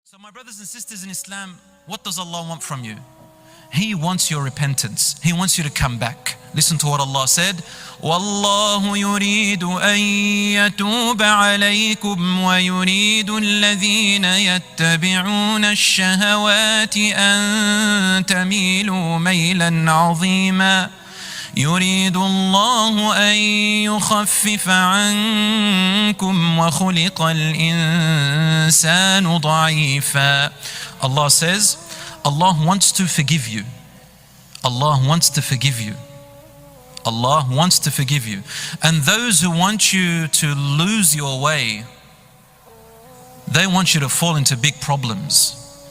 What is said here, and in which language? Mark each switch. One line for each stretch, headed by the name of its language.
English: So my brothers and sisters in Islam, what does Allah want from you? He wants your repentance. He wants you to come back. Listen to what Allah said.
Arabic: وَاللَّهُ يُرِيدُ أَن يَتُوبَ عَلَيْكُمْ وَيُرِيدُ الَّذِينَ يَتَّبِعُونَ الشَّهَوَاتِ أَن تَمِيلُوا مَيْلًا عَظِيمًا يريد الله أن يخفف عنكم وخلق الإنسان ضعيفا.
English: Allah says, Allah wants to forgive you. Allah wants to forgive you. Allah wants to forgive you. And those who want you to lose your way, they want you to fall into big problems.